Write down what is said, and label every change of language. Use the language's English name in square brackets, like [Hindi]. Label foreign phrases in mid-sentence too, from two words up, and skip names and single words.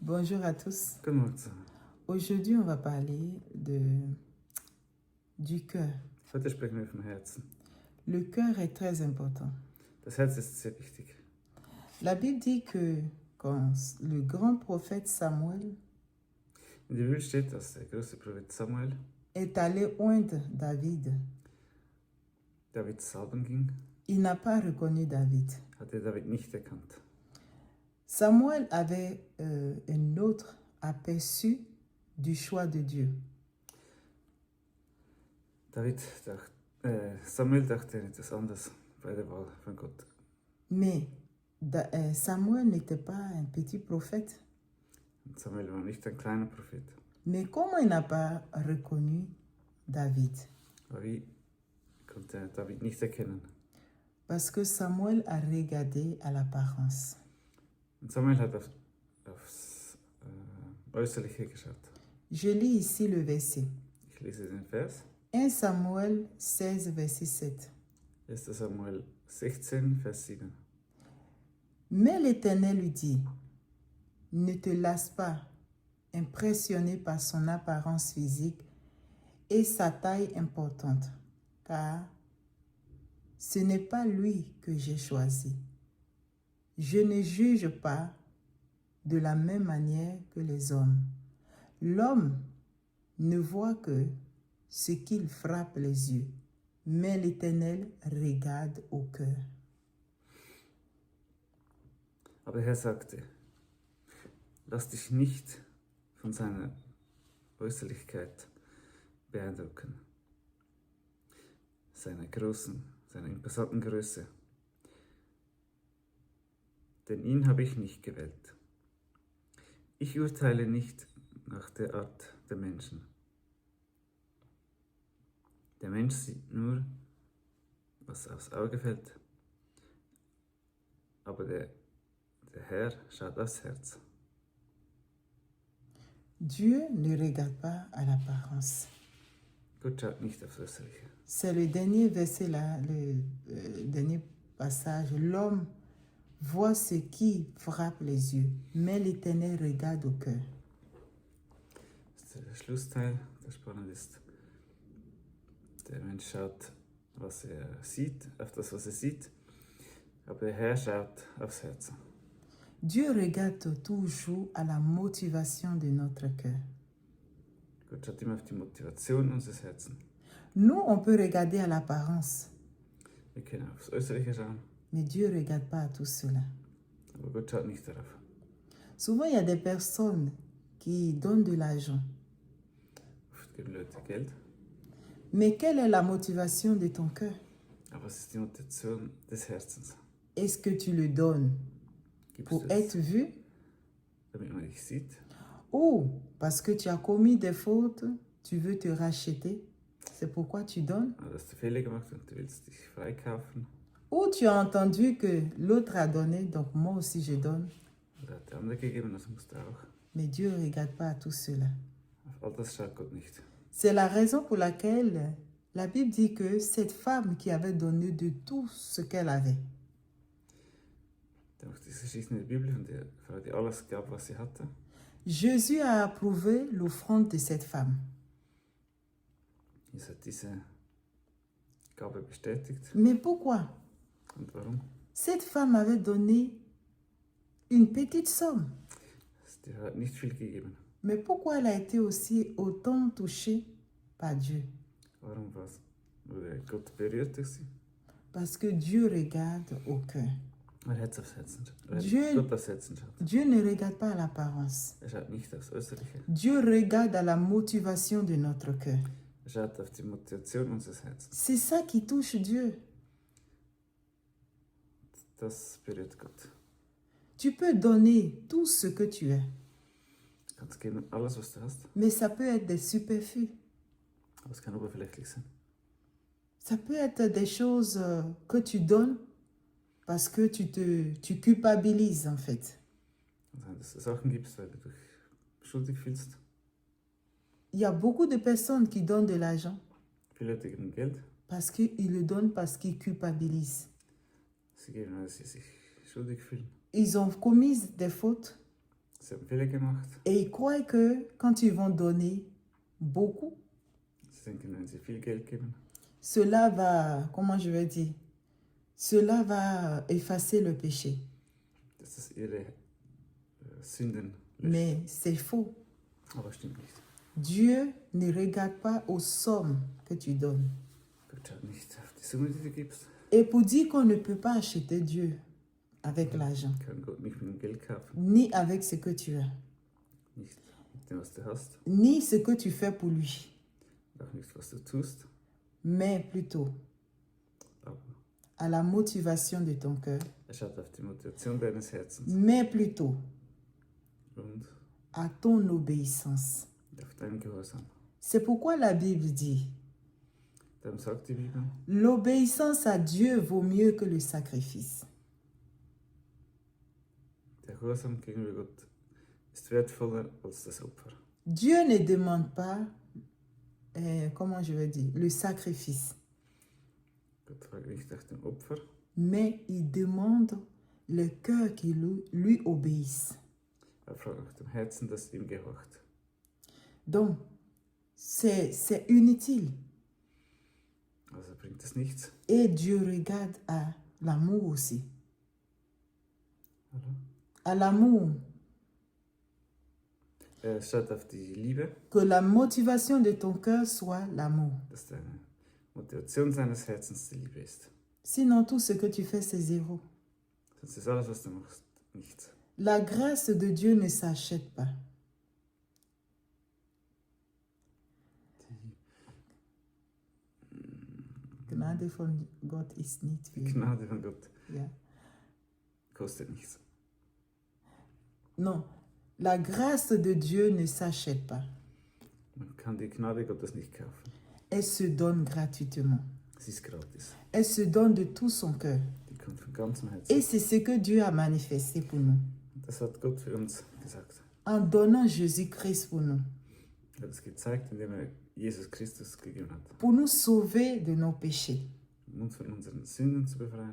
[French] Bonjour à tous. [German] Guten Morgen zusammen. [French] Aujourd'hui, on va parler du cœur. [German] Heute sprechen wir vom Herzen. [French] Le cœur est très important. [German] Das Herz ist sehr wichtig. [French] La Bible dit que quand le grand prophète Samuel [German] In der Bibel steht, dass der große Prophet Samuel [French] est allé oindre David, [German] David salben ging, [French] il n'a pas reconnu David. [German] hat er David nicht erkannt. [French] Samuel avait un autre aperçu du choix de Dieu. [German] Samuel dachte etwas anderes bei der Wahl von Gott. [French] Mais Samuel n'était pas un petit prophète. [German] Und Samuel war nicht ein kleiner Prophet. [French] Mais comment il n'a pas reconnu David? [German] Aber wie konnte er David nicht erkennen? [French] Parce que Samuel a regardé à l'apparence. [German] Und Samuel hat aufs Äußerliche geschaut. [French] Je lis ici le verset. [German] Ich lese den Vers. [French] 1 Samuel 16, verset 7. [German] 1. Samuel 16, Vers 7. [French] Mais l'Éternel lui dit, ne te lasse pas, impressionné par son apparence physique et sa taille importante, car ce n'est pas lui que j'ai choisi. Je ne juge pas de la même manière que les hommes. L'homme ne voit que ce qu'il frappe les yeux, mais l'Éternel regarde au cœur. [German] Aber der Herr sagte, lass dich nicht von seiner Äußerlichkeit beeindrucken, seiner imposanten Größe. Denn ihn habe ich nicht gewählt. Ich urteile nicht nach der Art der Menschen. Der Mensch sieht nur, was aufs Auge fällt, aber der Herr schaut aufs Herz. [French] Dieu ne regarde pas à l'apparence. [German] Gott schaut nicht aufs Äußerliche. [French] C'est le dernier verset là, dernier passage. L'homme voit ce qui frappe les yeux, mais l'Éternel regarde au cœur. [German] Das ist der Schlussteil, der spannend ist. Der Mensch schaut, was er sieht, auf das, was er sieht, aber der Herr schaut aufs Herz. [French] Dieu regarde toujours à la motivation de notre cœur. [German] Gott schaut immer auf die Motivation unseres Herzens. [French] Nous, on peut regarder à l'apparence, [German] Wir können aufs Äußerliche schauen, [French] mais Dieu ne regarde pas à tout cela. [German] aber Gott schaut nicht darauf. [French] Souvent, il y a des personnes qui donnent de l'argent. [German] Oft geben Leute Geld, [French] Mais quelle est la motivation de ton cœur? [German] aber was ist die Motivation des Herzens? [French] Est-ce que tu le donnes [German] Gibst [French] pour du être [German] es, [French] vu [German] damit man dich sieht? [French] ou parce que tu as commis des fautes, tu veux te racheter? C'est pourquoi tu donnes? [German] Oder hast du Fehler gemacht und du willst dich freikaufen? [French] Ou tu as entendu que l'autre a donné, donc moi aussi je donne. [German] Oder hat der andere gegeben, das musst du auch. [French] Mais Dieu ne regarde pas à tout cela. [German] Auf all das schaut Gott nicht. [French] C'est la raison pour laquelle la Bible dit que cette femme qui avait donné de tout ce qu'elle avait, [German] Da macht diese Geschichte in der Bibel von der Frau, die alles gab, was sie hatte. [French] Jésus a approuvé l'offrande de cette femme. [German] Jesus hat diese Gabe bestätigt. [French] Mais pourquoi? [German] Und warum? [French] Cette femme avait donné une petite somme. [German] Die hat nicht viel gegeben. [French] Mais pourquoi elle a été aussi autant touchée par Dieu? [German] Warum wurde Gott berührt durch sie? [French] Parce que Dieu regarde au cœur. [German] Er hat aufs Herzen schaut. [French] Dieu- [German] Gott aufs Herzen schaut. [French] Dieu ne regarde pas à l'apparence. [German] Er schaut nicht aufs Äußerliche. [French] Dieu regarde à la motivation de notre cœur. [German] Er schaut auf die Motivation unseres Herzens. [French] C'est ça qui touche Dieu. [German] Das berührt Gott. [French] Tu peux donner tout ce que tu as, [German] Du kannst geben alles, was du hast, [French] mais ça peut être des superflus. [German] aber es kann oberflächlich sein. [French] Ça peut être des choses que tu donnes parce que tu culpabilises en fait. [German] Kann sein, dass du Sachen gibst, weil du dich schuldig fühlst. [French] Il y a beaucoup de personnes qui donnent de l'argent [German] Viele Leute geben Geld, [French] parce qu'ils le donnent parce qu'ils culpabilisent. [German] sie geben, weil sie sich schuldig fühlen. [French] Ils ont commis des fautes [German] Sie haben Fehler gemacht. [French] Et ils croient que quand ils vont donner beaucoup, [German] Sie denken, wenn sie viel Geld geben, [French] cela va, comment je vais dire, cela va effacer le péché. [German] dass das ihre Sünden löscht. [French] Mais c'est faux. [German] Aber stimmt nicht. [French] Dieu ne regarde pas aux sommes que tu donnes. [German] Gott schaut nicht auf die Summe, die du gibst. [French] Et pour dire qu'on ne peut pas acheter Dieu avec l'argent, [German] Kann Gott nicht mit dem Geld kaufen, [French] ni avec ce que tu as, [German] nicht mit dem, was du hast, [French] ni ce que tu fais pour lui, [German] auch nicht, was du tust, [French] mais plutôt [German] aber [French] à la motivation de ton cœur, [German] schaut auf die Motivation deines Herzens [French] mais plutôt [German] und [French] à ton obéissance. [German] auf deinen Gehorsam. [French] C'est pourquoi la Bible dit, [German] Darum sagt die Bibel, [French] l'obéissance à Dieu vaut mieux que le sacrifice. [German] der Gehorsam gegenüber Gott ist wertvoller als das Opfer. [French] Dieu ne demande pas, comment je vais dire, le sacrifice, [German] Gott fragt nicht nach dem Opfer, [French] mais il demande le cœur qui lui obéisse. [German] er fragt nach dem Herzen, das ihm gehorcht. [French] Donc, c'est inutile. [German] Also bringt es nichts. [French] Et Dieu regarde à l'amour aussi. [German] Oder? [French] À l'amour. [German] Er schaut auf die Liebe, [French] Que la motivation de ton cœur soit l'amour. [German] dass deine Motivation seines Herzens die Liebe ist. [French] Sinon, tout ce que tu fais, c'est zéro. [German] Sonst ist alles, was du machst, nichts. [French] La grâce de Dieu ne s'achète pas. [German] Gnade von Gott ist nicht Die viel. Gnade von Gott Ja. kostet nichts. [French] Non, la grâce de Dieu ne s'achète pas. [German] Man kann die Gnade Gottes nicht kaufen. [French] Elle se donne gratuitement. [German] Sie ist gratis. [French] Elle se donne de tout son cœur. [German] Die kommt von ganzem Herzen. [French] Et c'est ce que Dieu a manifesté pour nous. [German] Das hat Gott für uns gesagt. [French] En donnant Jésus-Christ pour nous. [German] Er hat es gezeigt, indem er Jesus Christus gegeben hat. [French] Pour nous sauver de nos péchés. [German] Um uns von unseren Sünden zu befreien.